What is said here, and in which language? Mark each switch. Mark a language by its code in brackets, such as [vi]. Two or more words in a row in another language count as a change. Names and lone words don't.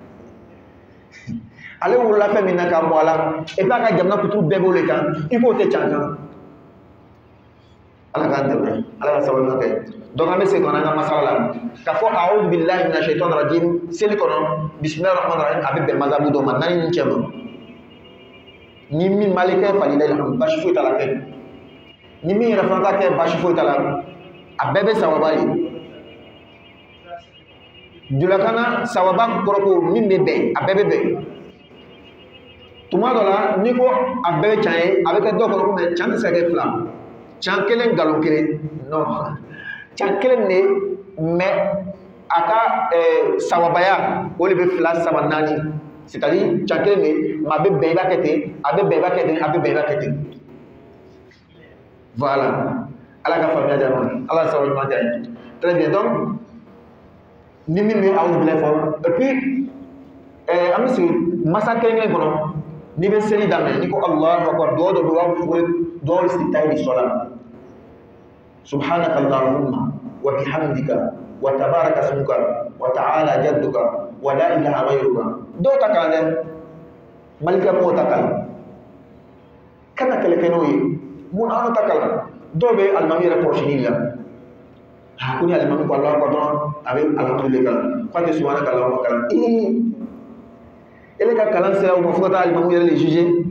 [bm] ale wolola fɛn min na k'a mɔ a la [fr] et puis [bm] a ka jamana kuturu bɛɛ b'o de kan i k'o tɛ can kan ala k'an dɛmɛ ala ka sababu kɛ donc an bɛ segin ka na an ka masala la k'a fɔ [ar] أعوذ بالله من الشيطان الرجيم [bm] seli kɔnɔ [ar] بسم الله الرحمن الرحيم [bm] a bɛ bɛn mazabu dɔ ma naani ni cɛ ma ni min malikɛ falila ilhamdu basi foyi t'a la kɛ ni min yɛrɛ fana ta kɛ basi foyi t'a la a bɛɛ bɛ sawaba ye julakana sawaba kɔrɔ ko min bɛ bɛn a bɛɛ bɛ bɛn tuma dɔ la n'i ko a bɛɛ bɛ can ye a bɛ kɛ dɔw kɔnɔ ko mais can tɛ se ka kɛ fila can kelen nkalon kelen non can kelen de mais a ka sawabaya o de bɛ fila saba naani c'est-à-dire can kelen de mais a bɛ bɛn i b'a kɛ ten a bɛ bɛn i b'a kɛ ten a bɛ bɛn i b'a kɛ ten voilà ala ka faamuya diya ma ala sababu ɲuman diya ye [fr] très bien [bm] donc ni min bɛ aw bila fɔ [fr] et puis [bm] an bɛ sigi masa kelen-kelen kɔnɔ n'i bɛ seli daminɛ n'i ko [ar] الله أكبر [bm] dɔw dɔ bɛ yen u b'a fɔ dɔw sigi tayi de sɔ la [ar] سبحانك اللهم وبحمدك وتبارك اسمك وتعالى جدك ولا إله غيرك [bm] dɔw ta kalan dɛ malikɛ mɔgɔw ta kalan kana kɛlɛ kɛ n'o ye mun an ta kalan dɔw bɛ alimami yɛrɛ kɔlɔsili la ko ni alimami ko [ar] الله أكبر [bm] dɔrɔn a bɛ alhamdulillah kalan k'a tɛ [ar] سبحانك اللهم [bm] kalan ele ka kalan sera u ma fo ka taa alimami yɛrɛ [fr] le juger